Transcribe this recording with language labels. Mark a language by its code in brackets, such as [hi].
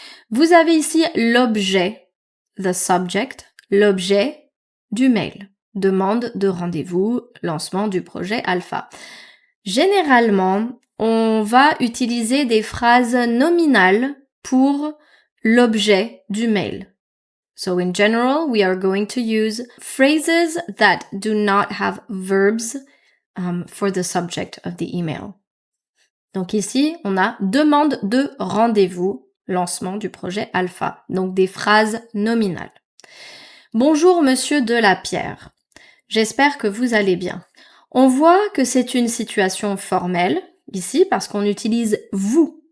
[fr] Vous avez ici l'objet, [en] the subject, [fr] l'objet du mail. Demande de rendez-vous, lancement du projet Alpha. Généralement, on va utiliser des phrases nominales pour l'objet du mail. [en] So in general, we are going to use phrases that do not have verbs for the subject of the email. [fr] Donc ici, on a demande de rendez-vous, lancement du projet Alpha. Donc des phrases nominales. Bonjour monsieur Delapierre. J'espère que vous allez bien. On voit que c'est une situation formelle ici parce qu'on utilise vous.